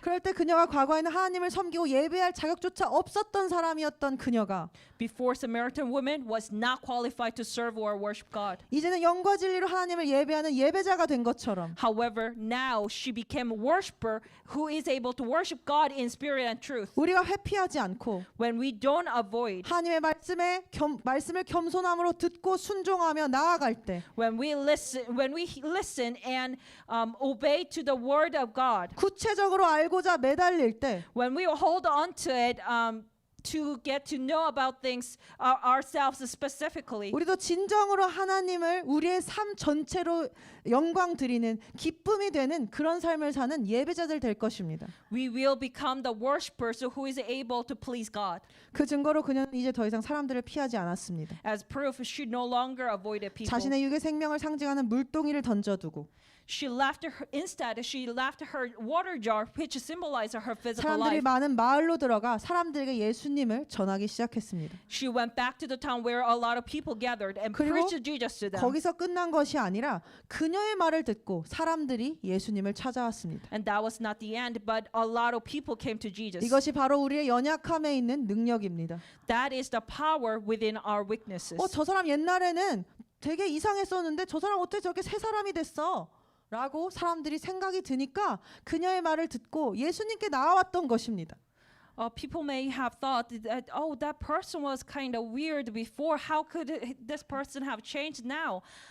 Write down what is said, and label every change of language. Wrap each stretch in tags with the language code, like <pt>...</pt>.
<ko>그럴 때 그녀가 과거에는 하나님을 섬기고 예배할 자격조차 없었던 사람이었던 그녀가</ko> <en>Before, Samaritan woman was not qualified to serve or worship God.</en> <ko>이제는 영과 진리로 하나님을 예배하는 예배자가 된 것처럼</ko> <en>However, now she became a worshiper who is able to worship God in spirit and truth.</en> <ko>우리가 회피하지 않고</ko> <en>When we don't avoid,</en> <ko>하나님의 말씀을 겸손함으로 듣고 순종하며 나아갈 때,</ko> <en>when we listen and obey to the word of God,</en> <ko>구체적으로 알고자 매달릴 때,</ko> <en>when we hold on to it, to get to know about things ourselves specifically,</en> <ko>우리도 진정으로 하나님을 우리의 삶 전체로 영광 드리는 기쁨이 되는 그런 삶을 사는 예배자들 될 것입니다.</ko> <en>we will become the worshipers who is able to please God.</en> <ko>그 증거로 그녀는 이제 더 이상 사람들을 피하지 않았습니다.</ko> <en>As proof, she no longer avoided people.</en> <ko>자신의 육의 생명을 상징하는 물동이를 던져두고</ko> <en>Instead, she left her water jar, which symbolized her physical</en> <ko>사람들이</ko> <en>life.</en> <ko>많은 마을로 들어가 사람들에게 예수님을 전하기 시작했습니다.</ko> <en>She went back to the town where a lot of people gathered and</en> <ko>그리고</ko> <en>preached Jesus to them.</en> <ko>거기서 끝난 것이 아니라 그녀의 말을 듣고 사람들이 예수님을 찾아왔습니다.</ko> <en>And that was not the end, but a lot of people came to Jesus.</en> <ko>이것이 바로 우리의 연약함에 있는 능력입니다.</ko> <en>That is the power within our weaknesses.</en> <ko>저 사람 옛날에는 되게 이상했었는데 저 사람 어떻게 저렇게 새 사람이 됐어? 라고 사람들이 생각이 드니까 그녀의 말을 듣고 예수님께 나아왔던 것입니다.</ko> <en>People may have thought that, oh, that person was kind of weird before. How could this person have changed now?</en>